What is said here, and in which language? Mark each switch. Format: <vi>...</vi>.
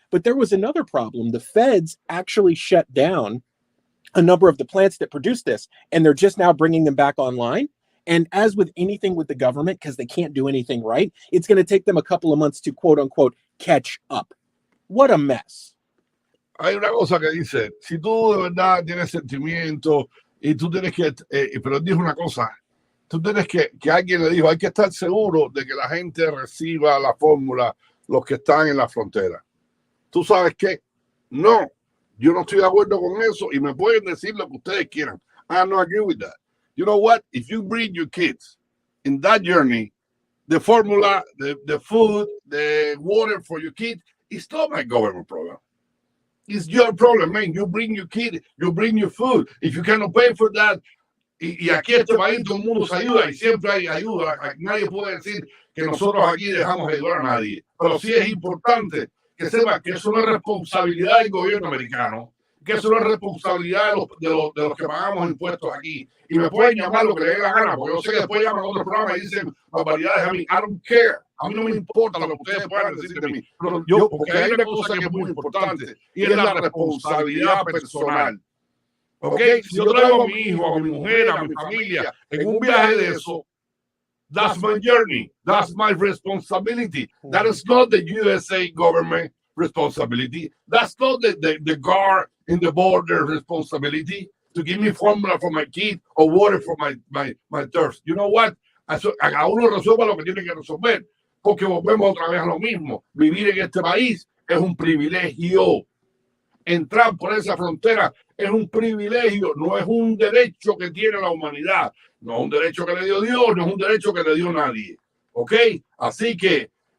<en>But there was another problem. The feds actually shut down a number of the plants that produce this, and they're just now bringing them back online. And as with anything with the government, because they can't do anything right, it's going to take them a couple of months to, quote unquote, catch up. What a mess.</en> <es>Hay una cosa que dice, si tú de verdad tienes sentimiento y tú tienes que, pero dijo una cosa, tú tienes que alguien le dijo, hay que estar seguro de que la gente reciba la fórmula, los que están en la frontera. ¿Tú sabes qué? No, yo no estoy de acuerdo con eso, y me pueden decir lo que ustedes quieran.</es> <en>I don't agree with that. You know what? If you bring your kids in that journey, the formula, the food, the water for your kid, it's not my government problem. It's your problem, man. You bring your kid, you bring your food. If you cannot pay for that,</en> <es>y aquí en este país todo el mundo se ayuda y siempre hay ayuda. Nadie puede decir que nosotros aquí dejamos de ayudar a nadie. Pero sí es importante que sepa que eso no es responsabilidad del gobierno americano, que eso no es responsabilidad de los que pagamos impuestos aquí. Y me pueden llamar lo que les dé la gana, porque yo sé que después llaman a otro programa y dicen barbaridades a mí.</es> <en>I don't care.</en> <es>A mí no me importa lo que ustedes puedan decir de mí. Pero porque hay una cosa que es muy importante, y es la responsabilidad personal. ¿Ok? Si yo traigo a mi hijo, a mi mujer, a mi familia en un viaje de eso,</es> <en>that's my journey. That's my responsibility. That is not the USA government responsibility. That's not the guard in the border responsibility to give me formula for my kid or water for my thirst. You know what?</en> <es>A uno resuelva lo que tiene que resolver, porque volvemos otra vez a lo mismo. Vivir en este país es un privilegio. Entrar por esa frontera es un privilegio, no es un derecho que tiene la humanidad. No es un derecho que le dio Dios, no es un derecho que le dio nadie. ¿Ok? Así que</es>